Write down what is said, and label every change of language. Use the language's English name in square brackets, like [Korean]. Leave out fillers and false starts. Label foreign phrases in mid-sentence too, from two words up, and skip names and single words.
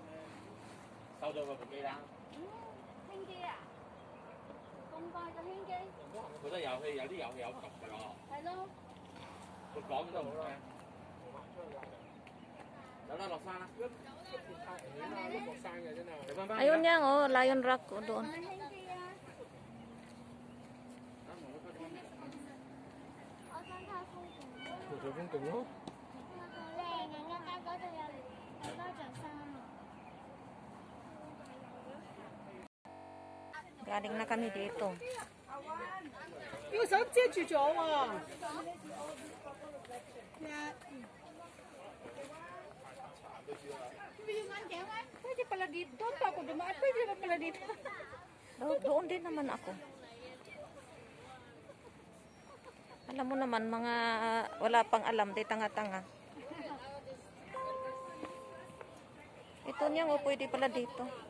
[Cantonese] 收咗佢部機啦。輕機啊？咁快就輕機？我覺得有啲遊戲有毒㗎咯。係咯。佢講都好啦。有得落山啦。落山嘅真係。 [Filipino] Ayun yan, oh, Lion Rock oh, doon. [Cantonese] 輕機啊！我想睇風景。做風景咯。靚啊！嗰度有多着衫啊！ [Filipino] Galing na kami dito. [Cantonese] 要手遮住咗喎。 [Filipino] Pwede pala dito. Doon pa ako dumaan. Pwede na pala dito. Doon din naman ako. Alam mo naman, mga wala pang alam, di tanga-tanga. Ito niya, oh, pwede pala dito.